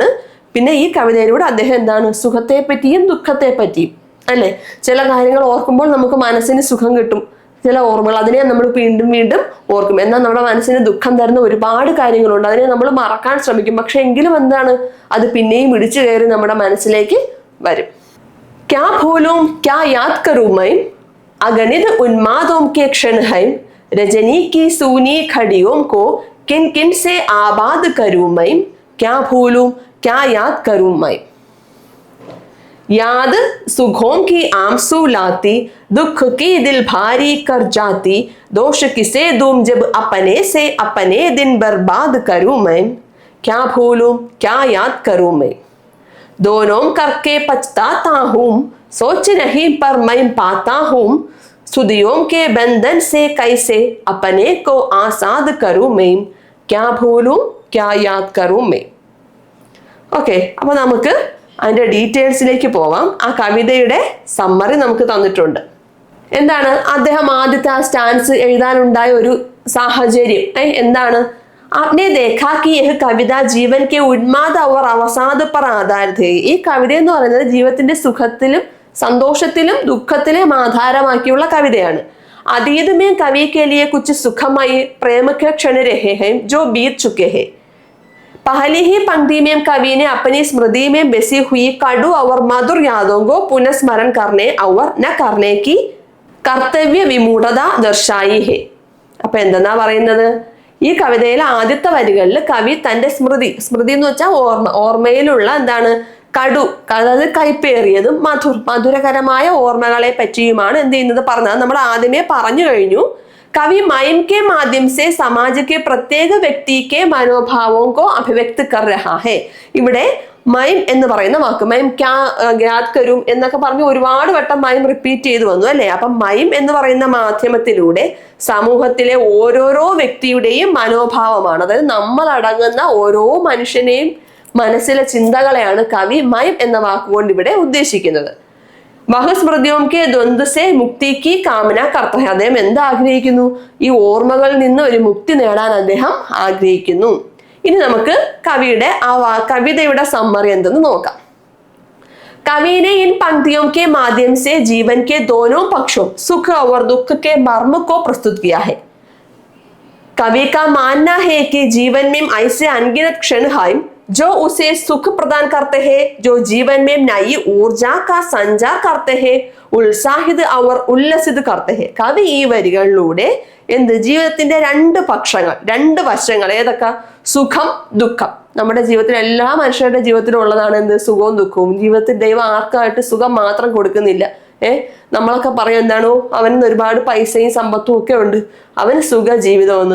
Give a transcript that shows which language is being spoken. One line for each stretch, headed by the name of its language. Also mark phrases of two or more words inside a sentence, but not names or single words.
Malayalam: പിന്നെ ഈ കവിതയിലൂടെ അദ്ദേഹം എന്താണ് സുഖത്തെ പറ്റിയും ദുഃഖത്തെ പറ്റിയും അല്ലെ, ചില കാര്യങ്ങൾ ഓർക്കുമ്പോൾ നമുക്ക് മനസ്സിന് സുഖം കിട്ടും, ചില ഓർമ്മകൾ അതിനെ നമ്മൾ വീണ്ടും വീണ്ടും ഓർക്കും. എന്നാൽ നമ്മുടെ മനസ്സിന് ദുഃഖം തരുന്ന ഒരുപാട് കാര്യങ്ങളുണ്ട്, അതിനെ നമ്മൾ മറക്കാൻ ശ്രമിക്കും. പക്ഷെ എങ്കിലും എന്താണ് അത് പിന്നെയും ഇടിച്ചു കയറി നമ്മുടെ മനസ്സിലേക്ക് വരും.
Hindi: क्या भूलूं क्या याद करूं मैं अगणित उन्मादों के क्षण है रजनी की सूनी खड़ियों को किन किन से आबाद करूं मैं. क्या भूलूं क्या याद करूं मैं. याद सुखों की आंसू लाती दुख की दिल भारी कर जाती. दोष किसे दूं जब अपने से अपने दिन बर्बाद करूं मैं. क्या भूलूं क्या याद करूं मैं. दोनों करके पछताता हूं सोच नहीं पर मैं पाता हूं. सुदियों के बंधन से कैसे अपने को आजाद करूं मैं. क्या भूलूं क्या याद करूं मैं.
Malayalam: ഓക്കെ, അപ്പൊ നമുക്ക് അതിന്റെ ഡീറ്റെയിൽസിലേക്ക് പോവാം. ആ കവിതയുടെ സമ്മറി നമുക്ക് തന്നിട്ടുണ്ട്. എന്താണ് അദ്ദേഹം ആദ്യത്തെ ആ സ്റ്റാൻസ് എഴുതാനുണ്ടായ ഒരു സാഹചര്യം? എന്താണ്?
Hindi: आपने देखा कि यह कविता जीवन के उन्माद और अवसाद पर आधारित है.
Malayalam: ഈ കവിത എന്ന് പറയുന്നത് ജീവിതത്തിന്റെ സുഖത്തിലും സന്തോഷത്തിലും ദുഃഖത്തിലും ആധാരമാക്കിയുള്ള കവിതയാണ്.
Hindi: अतीत में कवि के लिए कुछ सुखमय प्रेम के क्षण रहे हैं जो बीत चुके हैं. पहली ही पंक्ति में कवि ने अपनी स्मृति में बसी हुई कड़ु और मधुर यादों को पुनस्मरण करने और न करने की कर्तव्य विमूढ़ता दर्शाई है.
Malayalam: അപ്പൊ എന്താ പറയുന്നത്? ഈ കവിതയിലെ ആദ്യത്തെ വരികളിൽ കവി തന്റെ സ്മൃതി എന്ന് വെച്ചാൽ ഓർമ്മയിലുള്ള എന്താണ് കടു, അതായത് കൈപ്പേറിയതും മധുരകരമായ ഓർമ്മകളെ പറ്റിയുമാണ് എന്ത് ചെയ്യുന്നത് പറഞ്ഞത്. നമ്മൾ ആദ്യമേ പറഞ്ഞു കഴിഞ്ഞു.
Hindi: कवि माइम के माध्यम से समाज के प्रत्येक व्यक्ति के मनोभावों को अभिव्यक्त कर रहा है.
Malayalam: ഇവിടെ മൈം എന്ന് പറയുന്ന വാക്ക്,
Hindi: मैं क्या याद करूं
Malayalam: എന്നൊക്കെ പറഞ്ഞ് ഒരുപാട് വട്ടം മൈം റിപ്പീറ്റ് ചെയ്തു വന്നു അല്ലെ. അപ്പം മൈം എന്ന് പറയുന്ന മാധ്യമത്തിലൂടെ സമൂഹത്തിലെ ഓരോരോ വ്യക്തിയുടെയും മനോഭാവമാണ്, അതായത് നമ്മൾ അടങ്ങുന്ന ഓരോ മനുഷ്യനെയും മനസ്സിലെ ചിന്തകളെയാണ് കവി മൈം എന്ന വാക്കുകൊണ്ട് ഇവിടെ ഉദ്ദേശിക്കുന്നത്.
Hindi: वह स्मृतियों के द्वंद्व से मुक्ति की कामना करता.
Malayalam: അദ്ദേഹം എന്താ ആഗ്രഹിക്കുന്നു? ഈ ഓർമ്മകളിൽ നിന്ന് ഒരു മുക്തി നേടാൻ അദ്ദേഹം ആഗ്രഹിക്കുന്നു. ഇനി നമുക്ക് കവിയുടെ കവിതയുടെ സമ്മറി എന്തെന്ന് നോക്കാം.
Hindi: कवि ने इन पंक्तियों के माध्यम से जीवन के दोनों पक्षों सुख और दुख के मर्म को प्रस्तुत किया है. कवि का मानना है कि जीवन में ऐसे अनगिनत क्षण हैं जो उसे सुख प्रदान करते हैं, जो जीवन में नई ऊर्जा का संचार करते हैं, उत्साहित और उल्लसित करते हैं.
Malayalam: കവി ഈ വരികളിലൂടെ എന്ത് ജീവിതത്തിന്റെ രണ്ട് പക്ഷങ്ങൾ, രണ്ട് വശങ്ങൾ, ഏതൊക്കെ? സുഖം, ദുഃഖം. നമ്മുടെ ജീവിതത്തിൽ എല്ലാ മനുഷ്യരുടെ ജീവിതത്തിലും ഉള്ളതാണ് എന്ത്? സുഖവും ദുഃഖവും. ജീവിതത്തിൽ ദൈവം ആർക്കായിട്ട് സുഖം മാത്രം കൊടുക്കുന്നില്ല. നമ്മളൊക്കെ പറയും എന്താണോ, അവന് ഒരുപാട് പൈസയും സമ്പത്തും ഒക്കെ ഉണ്ട്, അവന് സുഖ ജീവിതമെന്ന്.